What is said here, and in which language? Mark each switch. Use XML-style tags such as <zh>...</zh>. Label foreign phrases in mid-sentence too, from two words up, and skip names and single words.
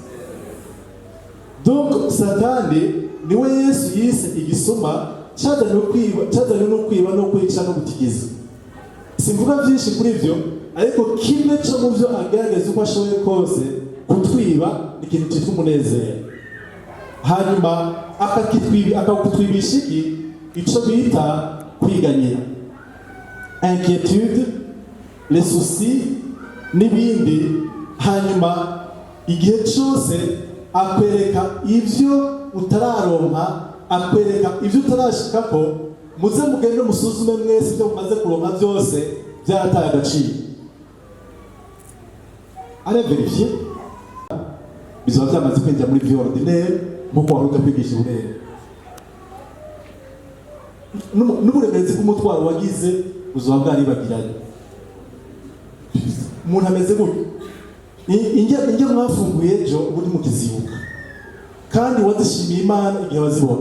<rn>Donc Satani niwe Yesu yise igisuma cyazanye no kwiba no kwica no gutikiza. Simvuga byinshi kuri ibyo, ariko kimwe cyo mu byo agerageza uko ashoboye kose kutwiba ikintu cyitwa umunezero, hanyuma akakutwibisha icyo bita kwiganyira,</rn> <fr>inquiétude, les soucis n'ibindi.</fr> <rn>Hanyuma igihe cyose akwereka ibyo utararonka, akwereka ibyo utarashikako. Muze mugende musuzume mwese ibyo mumaze kuronka byose byarataye agaciro. Areverifiye bizaba byamaze kwinjira muri</rn> <fr>vie ordinaire</fr> <rn>nk'uko wari ujya kwigisha uburere. N'uburemerezi bw'umutwaro wagize uzaba bwaribagiranye. Umuntu ameze gutyo, inge mwafunguye ejo ubundi mukizibuka kandi wazishimiye Imana igihe wazibona.</rn>